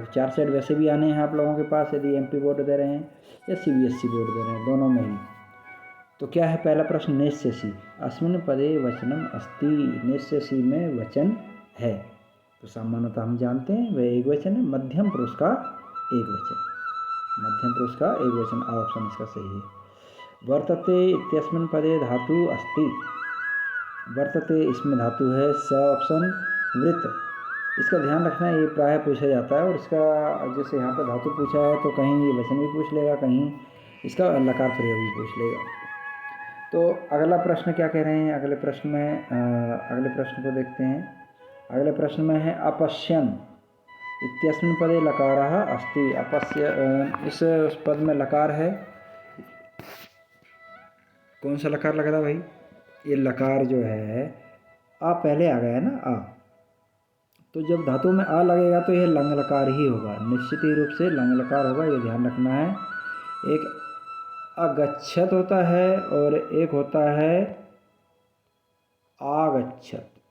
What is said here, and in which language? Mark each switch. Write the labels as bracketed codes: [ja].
[hi] तो 4 सेट वैसे भी आने हैं आप लोगों के पास, यदि एमपी बोर्ड दे रहे हैं या सीबीएसई बोर्ड दे रहे हैं, दोनों में ही। तो क्या है पहला प्रश्न, [sa] निश्चयसी अस्मिन् पदे वचनम अस्ति। [hi] निश्चयसी में वचन है, तो सामान्यतः हम जानते हैं वह एक वचन है। मध्यम पुरुष का एक वचन, मध्यम पुरुष का एक वचन, ऑप्शन इसका सही है। [sa] वर्तते इत्यस्मिन् पदे धातु अस्ति। [hi] वर्तते इसमें धातु है, स ऑप्शन। वृत्त, इसका ध्यान रखना है, ये प्रायः पूछा जाता है। और इसका जैसे यहाँ पर धातु पूछा है तो कहीं ये वचन भी पूछ लेगा, कहीं इसका लकार प्रयोग भी पूछ लेगा। तो अगला प्रश्न क्या कह रहे हैं, अगले प्रश्न में अगले प्रश्न को देखते हैं। अगले प्रश्न में है [sa] अपश्यन इत्यस्मिन् पदे लकारः अस्ति। [hi] अपश्य, इस पद में लकार है। कौन सा लकार लग रहा है भाई, ये लकार जो है आ पहले आ गया है ना, आ। तो जब धातु में आ लगेगा तो यह लंग लकार ही होगा, निश्चित ही रूप से लंग लकार होगा, ये ध्यान रखना है। एक अगच्छत होता है और एक होता है आगच्छत।